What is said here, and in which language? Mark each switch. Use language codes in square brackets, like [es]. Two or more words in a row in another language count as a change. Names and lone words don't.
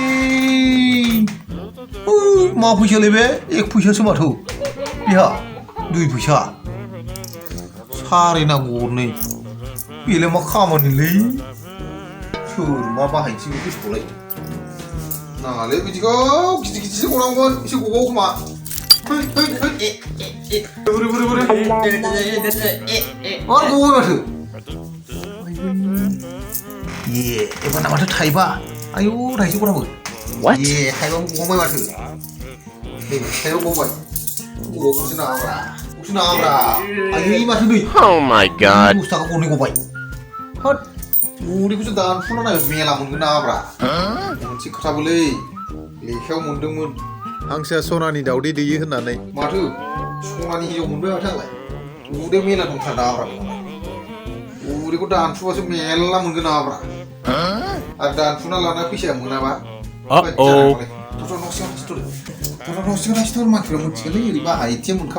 [brx] मा फैसालै बे 1 फैसासो माथो बेहा 2 फैसा सारे नांगौ गरनै बेलाय मा खामानिलै सोर मा बाहायनोसै बे फैसाखौलाय नाङालै बिदिखौ गिदिर गनांगौमोन एसे गबावो खोमा बोरै मा गबाव माथो एबारना माथो थाइबा आयौ थाइसे गनांगौ थाइबा गबावबाय माथो थाइबा गबावबाय गबावगौसो नाङाब्रा आयै माथो नै [en] Oh my god. [brx] 10 थाखा गरनै गबाय होद उदैखौसो दानफुना नायबा मेला मोनगोन नाङाब्रा मोनसे खोथाबोलै लेखायाव मोनदोंमोन हांसोआ सनानि दावदै दैयो होननानै माथो सनानि हिनजाव मोनबाय माथो आंलाय उदै मेला दंथार नाङाब्रा उदैखौ दानफुबासो मेला मोनगोन नाङाब्रा आरो दानफुना लाना फैसाया मोनाबा न' सिङाव मानसिफ्रा मोनथिगोनलै ओरै बाहा एटिएम मोनखाबाय